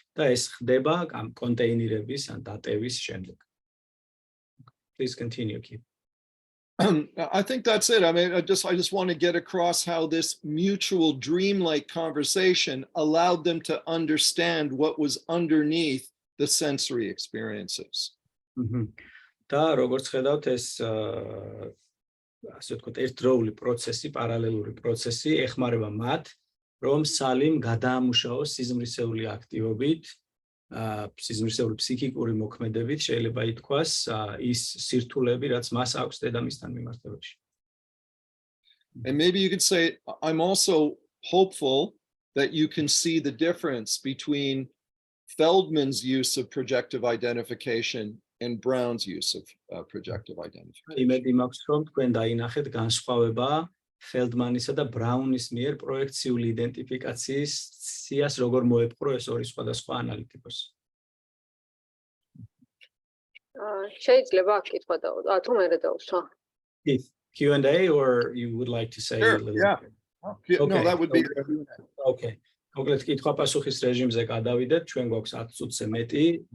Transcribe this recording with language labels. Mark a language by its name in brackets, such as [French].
[Georgian] და ეს ხდება კონტეინერების ან დატევის შემდეგ. [English] Please continue, Keith. I think that's it. I mean, I just want to get across how this mutual dreamlike conversation allowed them to understand what was underneath the sensory experiences. [Georgian] და როგორც ხედავთ ეს ასე ვთქვათ ერთდროული პროცესი, პარალელური პროცესი ეხმარება მათ, რომ სალიმ გადაამუშავოს სიზმრისეული აქტივობით, სიზმრისეული ფსიქიკური მოქმედებით შეიძლება ითქვას ის სირთულეები, რაც მას აქვს დედამისთან მიმართებაში. [English] And maybe you could say, I'm also hopeful that you can see the difference between Feldman's use of projective identification and Brown's use of projective identification. [Georgian] იმედი მაქვს, რომ თქვენ დაინახეთ განსხვავება ფელდმანისა და ბრაუნის მიერ პროექციული იდენტიფიკაციის სიას როგორ მოეპყრო ეს ორი სხვადასხვა ანალიტიკოსი. შეიძლება კითხვა თუ მე დავსვა. [English] Q&A or you would like to say a little bit? Okay. No, that would be Okay. [Georgian] მოკლედ კითხვა პასუხის რეჟიმზე გადავიდეთ, ჩვენ გვაქვს 10 წუთზე მეტი.